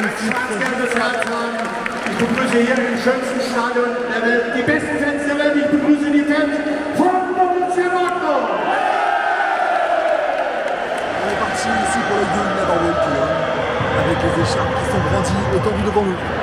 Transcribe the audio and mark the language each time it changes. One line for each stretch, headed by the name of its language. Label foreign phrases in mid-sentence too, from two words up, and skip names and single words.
German: Ich begrüße hier im schönsten Stadion der Welt die besten Fans der Welt. Ich begrüße die Fans von Borussia Dortmund.
French: On est parti ici pour le game d'Aborwell Cologne avec les écharpes qui sont brandies étendues devant nous.